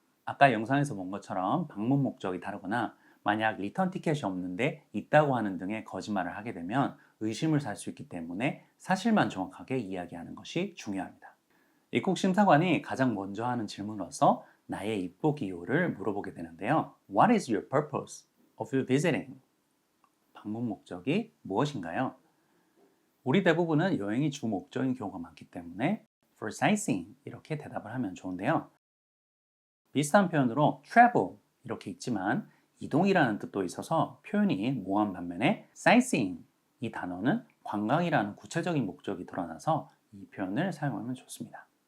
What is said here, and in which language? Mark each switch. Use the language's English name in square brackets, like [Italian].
[Korean] 아까 영상에서 본 것처럼 방문 목적이 다르거나 만약 리턴 티켓이 없는데 있다고 하는 등의 거짓말을 하게 되면 의심을 살 수 있기 때문에 사실만 정확하게 이야기하는 것이 중요합니다. 입국 심사관이 가장 먼저 하는 질문으로서 나의 입국 이유를 물어보게 되는데요. [English] What is your purpose of your visiting? [Korean] 방문 목적이 무엇인가요? 우리 대부분은 여행이 주 목적인 경우가 많기 때문에 [English] for sightseeing [Korean] 이렇게 대답을 하면 좋은데요. 비슷한 표현으로 travel 이렇게 있지만 이동이라는 뜻도 있어서 표현이 모호한 반면에 sightseeing 이 단어는 관광이라는 구체적인 목적이 드러나서 이 표현을 사용하면 좋습니다.